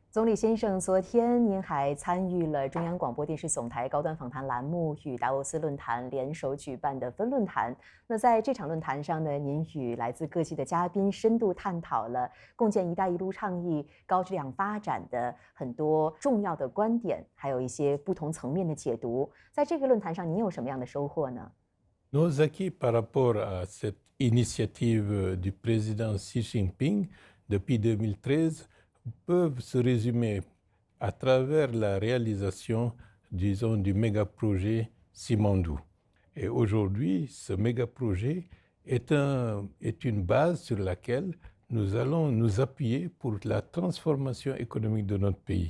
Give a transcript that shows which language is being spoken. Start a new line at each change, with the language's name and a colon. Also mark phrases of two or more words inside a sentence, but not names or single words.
Chinese: 总理先生，昨天您还参与了中央广播电视总台高端访谈栏目与达沃斯论坛联手举办的分论坛。那在这场论坛上呢，您与来自各界的嘉宾深度探讨了共建“一带一路”倡议高质量发展的很多重要的观点，还有一些不同层面的解读。在这个论坛上，您有什么样的收获呢？
French: Nos acquis par rapport à cette initiative du président Xi Jinping depuis 2013 peuvent se résumer à travers la réalisation, disons, du méga-projet Simandou. Et aujourd'hui, ce méga-projet est une base sur laquelle nous allons nous appuyer pour la transformation économique de notre pays.